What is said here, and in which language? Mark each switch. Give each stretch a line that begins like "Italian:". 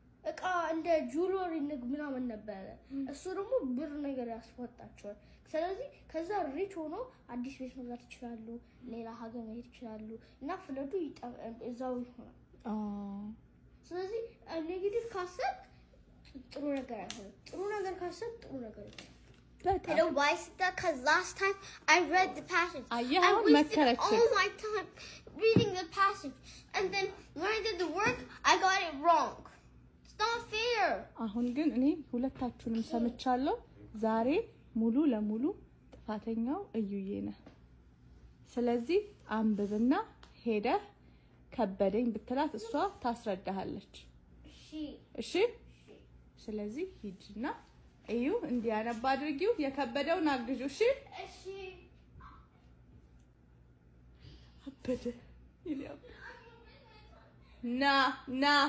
Amharic: እቃ እንደ ጁዌለሪ ምናምን ነበር እሱ ደግሞ ብር ነገር ያስወጣቸዋል ስለዚህ ከዛ ሪች ሆኖ አዲስ ቤት መግዛት ይችላሉ ሌላ ሀገር መሄድ ይችላሉ እና ፍለዱ እዛው ይሆናል ስለዚህ ኔጌቲቭ ካሰብ ጥሩ ነገር አይሆንም ጥሩ ነገር ካሰብ ጥሩ ነገር ይሆናል
English: You know why is that? Because last time I read the passage. I wasted all my time reading the passage. And then when I did the work, I got it wrong. It's not fair.
Amharic: አሁን ግን እኔ ሁለታችሁንም ሰምቻለሁ ዛሬ ሙሉ ለሙሉ ጥፋተኛው እዩዬ ነህ ስለዚህ አንብብና ሄደ ከበደኝ ብትላት እሷ ታስረዳሃለች እሺ ስለዚህ ሂጂና እዩ እንዲያነባ አድርጊው የከበደውን አግጁ እሺ አበደ ይላል ና